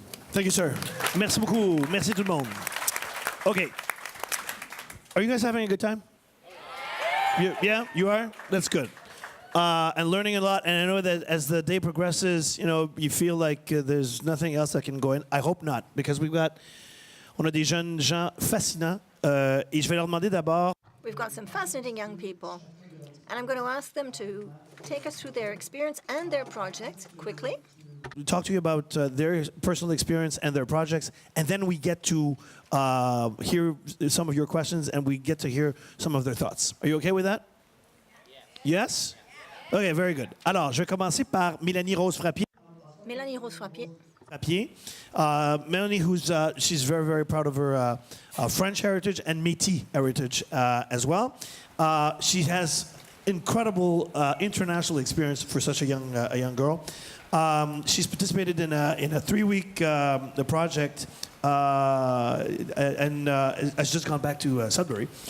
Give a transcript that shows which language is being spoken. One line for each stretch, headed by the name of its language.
English: Thank you, sir.
French: Merci beaucoup. Merci tout le monde.
English: Okay. Are you guys having a good time? Yeah, you are? That's good. And learning a lot, and I know that as the day progresses, you feel like there's nothing else that can go in. I hope not, because
French: on a des jeunes gens fascinants, et je vais leur demander d'abord.
English: We've got some fascinating young people, and I'm going to ask them to take us through their experience and their projects quickly. Talk to you about their personal experience and their projects, and then we get to hear some of your questions, and we get to hear some of their thoughts. Are you okay with that? Yes? Okay, very good.
French: Alors, je vais commencer par Mélanie Rose Frappier. Mélanie Rose Frappier.
English: Melanie, she's very, very proud of her French heritage and Métis heritage as well. She has incredible international experience for such a young girl. She's participated in a 3-week project and has just gone back to Sudbury.